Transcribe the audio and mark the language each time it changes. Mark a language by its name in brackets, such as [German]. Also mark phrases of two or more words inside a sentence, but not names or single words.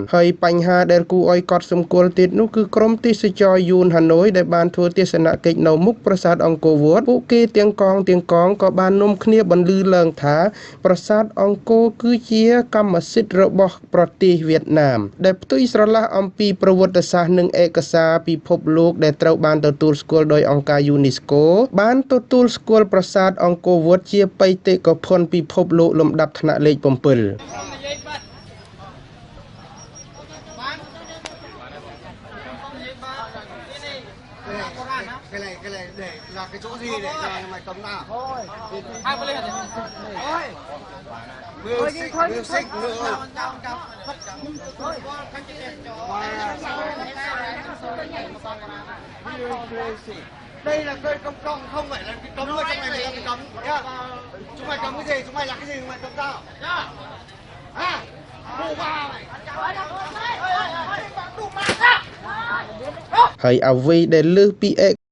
[Khmer] ហើយបញ្ហាដែលគួរឲ្យកត់សម្គាល់ទៀតនោះគឺក្រុមទេសចរយួនហាណូយដែលបានធ្វើទស្សនកិច្ចនៅមុខប្រាសាទអង្គរវត្តពួកគេទាំងកងក៏បាននាំគ្នាបន្លឺឡើងថាប្រាសាទអង្គរគឺជាកម្មសិទ្ធិរបស់ប្រទេសវៀតណាមដែលផ្ទុយស្រឡះអំពីប្រវត្តិសាស្ត្រនិងឯកសារពិភពលោកដែលត្រូវបានទទួលស្គាល់ដោយអង្គការ UNESCO បានទទួលស្គាល់ប្រាសាទអង្គរវត្តជាបេតិកភណ្ឌពិភពលោកលំដាប់ថ្នាក់លេខ 7 [Vietnamese] cái này để là cái chỗ gì để cho mày cấm nào thôi hai bên lên thôi music nữa đây là cây công cộng không phải là cái cấm ở trong này là cái cấm nhá chúng mày cấm cái gì chúng mày là cái gì chúng mày cấm tao nhá à đủ ba mày [Khmer] ហើយអ្វីដែលលើសពីឯ